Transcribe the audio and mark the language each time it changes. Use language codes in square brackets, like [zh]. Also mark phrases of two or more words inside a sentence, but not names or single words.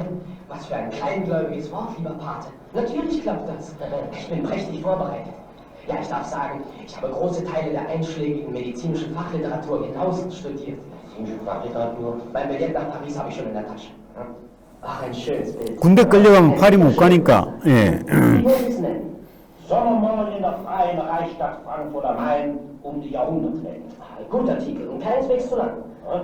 [de] Was für ein kleingläubiges Wort, lieber Pate. Natürlich klappt das. Ich bin prächtig vorbereitet. Ja, ich darf sagen, ich habe große Teile der einschlägigen medizinischen Fachliteratur genauestens studiert. Medizinische Fachliteratur? Mein Billett nach Paris habe ich schon in der Tasche. Ach, ein schönes Bild. [ko] 군대 끌려가면 파리 못 가니까. 예. [de] Wie wollen Sie es nennen? Sommermorgen in der freien Reichsstadt Frankfurt am Main um die Jahrhundertwende. Guter Titel und keineswegs zu lang. Ja?